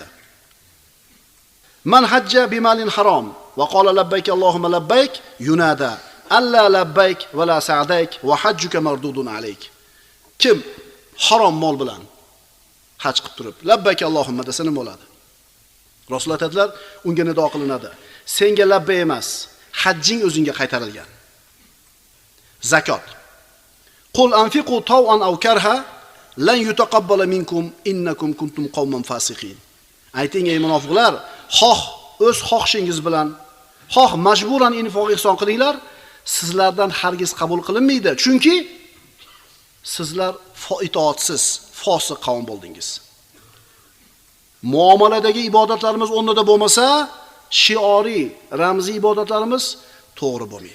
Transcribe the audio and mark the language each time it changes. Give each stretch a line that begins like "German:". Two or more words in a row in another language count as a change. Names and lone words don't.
Arabic: من حج بمال حرام وقال لبيك اللهم لبيك ينادى لا لبيك ولا سعديك وحجك مردود عليك.
Uzbek: Kim harom mol bilan haj qilib turib,
Arabic: لبيك اللهم
Uzbek: desa nima bo'ladi? Rasululloh aytadilar, unga nido qilinadi. Senga labbay emas, hajjing o'zingga qaytarilgan. Zakot.
Arabic: قل أنفقوا طوعا أو كرها لن يتقبل منكم إنكم كنتم قوما فاسقين.
Uzbek: Ayting ey munofiqlar, xoh o'z xohishingiz bilan, xoh majburan infoq ihson qilinglar, sizlardan hargiz qabul qilinmaydi. Chunki sizlar itoatsiz, fosiq qavm bo'ldingiz. Muomaladagi ibodatlarimiz o'rnida bo'lmasa, shioriy, ramziy ibodatlarimiz to'g'ri bo'lmaydi.